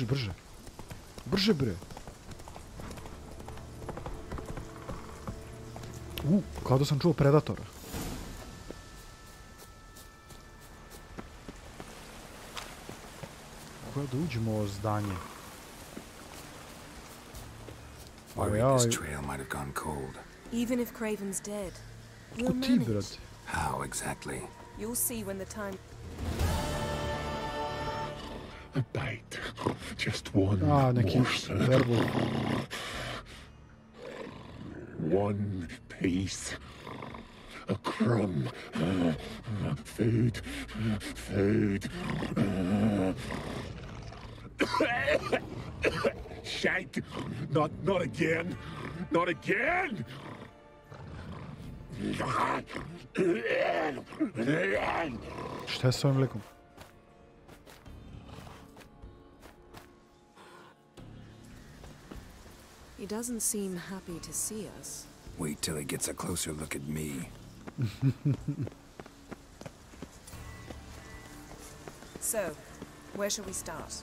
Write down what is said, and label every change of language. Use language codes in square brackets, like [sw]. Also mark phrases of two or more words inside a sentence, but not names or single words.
[sr] Brže, bre. Kao da sam čuo predatora. Kako da uđemo u ovo zdanje? [en] Even if Craven's dead, we'll manage. How exactly? You'll see when the time... A bite. Just one morsel. One piece. A crumb. Food. Shite. Not again. Not again. [sr] Šta je s ovim likom? [en] He doesn't seem happy to see us. Wait till he gets a closer look at me. So, where shall we start?